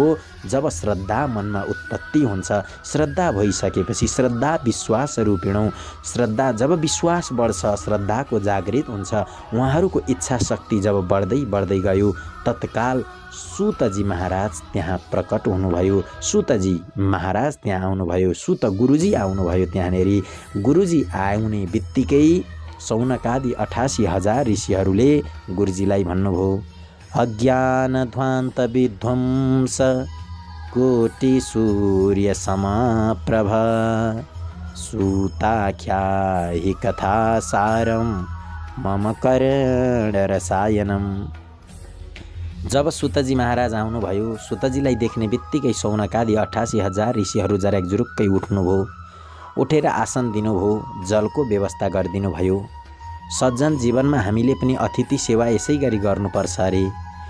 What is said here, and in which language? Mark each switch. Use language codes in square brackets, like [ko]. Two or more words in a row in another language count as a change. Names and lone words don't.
[ne] जब श्रद्धा मनमा उत्पत्ति हुन्छ, श्रद्धा भइसकेपछि श्रद्धा विश्वास रूपिणौँ, श्रद्धा जब विश्वास बढ्छ, श्रद्धाको जागृत हुन्छ, उहाँहरूको इच्छा शक्ति जब बढ्दै बढ्दै गयो, तत्काल सुतजी महाराज त्यहाँ प्रकट हुनुभयो। सुतजी महाराज त्यहाँ आउनुभयो, सुत गुरुजी आउनुभयो त्यहाँनेरि। गुरुजी आउने बित्तिकै सौनकादि 88,000 ऋषिहरूले गुरुजीलाई भन्नुभयो, [sa] अज्ञान ध्वान्त विध्वंस कोटि सूर्य समाप्रभ सूताख्याहि कथा सारम मम कर्ण रसायनम। [ne] जब सुतजी महाराज आउनुभयो, सुतजीलाई देख्ने बित्तिकै सौनकादि 88,000 ऋषिहरू जराकजुरुक्कै उठ्नुभयो, उठेर आसन दिनुभयो, जलको व्यवस्था गरिदिनु भयो। सज्जन जीवनमा हामीले पनि अतिथि सेवा यसै गरी गर्नुपर्छ अरे।